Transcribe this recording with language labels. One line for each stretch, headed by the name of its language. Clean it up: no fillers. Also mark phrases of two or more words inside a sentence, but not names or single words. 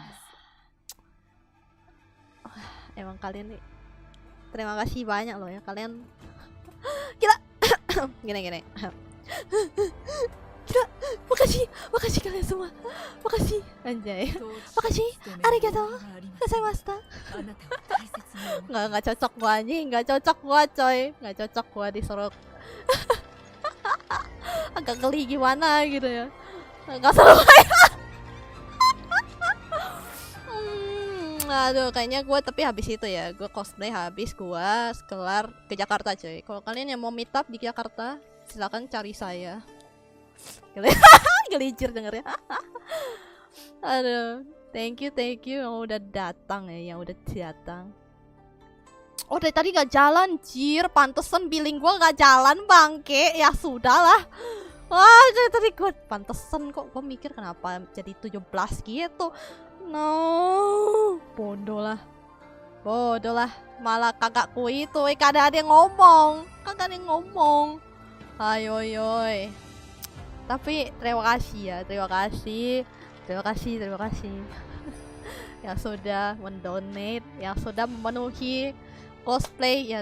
Indonesian: Emang kalian nih terima kasih banyak loh ya kalian. Gila. Gini. Gila. Makasih kalian semua. Makasih. Anjay. Makasih.
Japanese: ありがとう. ございました.
Indonesian: Nggak cocok gua anjing. Nggak cocok gua coy. Nggak cocok gua disuruh. Agak geli gimana gitu ya. Nggak seru. Aduh, kayaknya gue tapi habis itu ya, gue cosplay habis gue kelar ke Jakarta coy. Kalau kalian yang mau
English: meet up
Indonesian: di Jakarta, silakan cari saya. Gelicir denger ya. Aduh,
English: thank you
Indonesian: yang udah datang ya, yang udah datang. Oh dari tadi gak jalan, jir, pantesan billing gue gak jalan bangke. Ya sudahlah. Wah, dari tadi gue pantesan kok gue mikir kenapa jadi 17 gitu. No, bodoh lah, malah kakakku itu, kagak ada yang ngomong, ayo, tapi terima kasih yang sudah mendonate, yang sudah memenuhi cosplay ya.